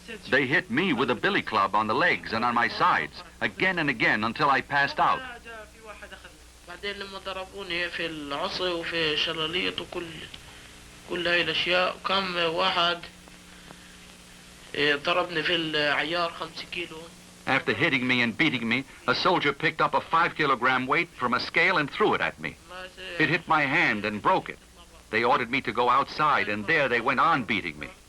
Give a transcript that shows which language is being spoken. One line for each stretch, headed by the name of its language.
English: They hit me with a billy club on the legs and on my sides, again and again until I passed out.
Arabic: بعدين لما ضربوني في العصي وفي شلاليط وكل هاي الاشياء وكم واحد ضربني في العيار 5 كيلو.
English: After hitting me and beating me, a soldier picked up a 5-kilogram weight from a scale and threw it at me. It hit my hand and broke it. They ordered me to go outside, and there they went on beating me.